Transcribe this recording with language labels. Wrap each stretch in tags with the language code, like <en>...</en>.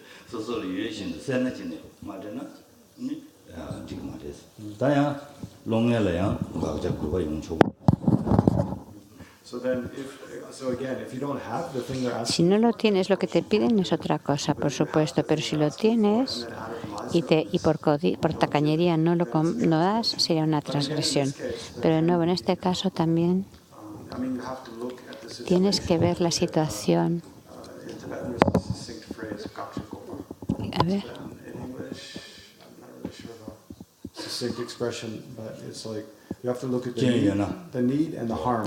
<en>소소리 유해신 세나진에 말이나 지금 말했어 다야 롱엘래야 가자 그거 용초 So then, so again, if you don't have the thing they're</en> <es>Si</es> <en>asking,</en> <es>no lo tienes, lo que te piden es otra cosa, por supuesto, pero si lo tienes y por tacañería no das, sería una transgresión. Pero de nuevo, en este caso también</es> <en>I mean, you have to look at the situation.</en> <es>tienes que ver la situación.</es> <en>In Tibetan, there's a succinct phrase, "Gakshikopa."</en> <es>A ver,</es> <en>In English, I'm not really sure the succinct expression, but it's like you have to look at the need and the harm.</en>